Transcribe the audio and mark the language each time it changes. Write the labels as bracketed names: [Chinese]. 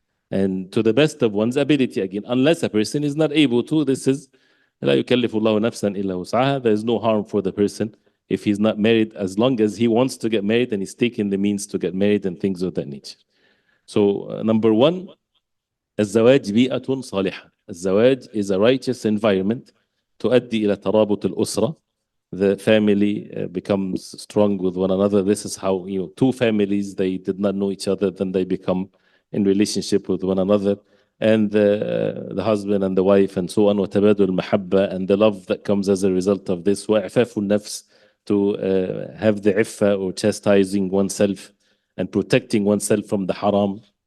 [English] And to the best of one's ability, again, unless a person is not able to, this is [Arabic] لا يكلف الله نفسا إلا وسعها. [English] There is no harm for the person if he's not married, as long as he wants to get married and he's taking the means to get married and things of that nature. So number one, [Arabic] الزواج بيئة صالحة. [English] الزواج is a righteous environment [Arabic] تؤدي إلى ترابط الأسرة. [English] The family becomes strong with one another. This is how, two families, they did not know each other, then they become in relationship with one another, and the husband and the wife and so on, [Arabic] وتبادل المحبة, [English] and the love that comes as a result of this, [Arabic] وإعفاف النفس, [English] to have the iffa or chastising oneself and protecting oneself from the haram.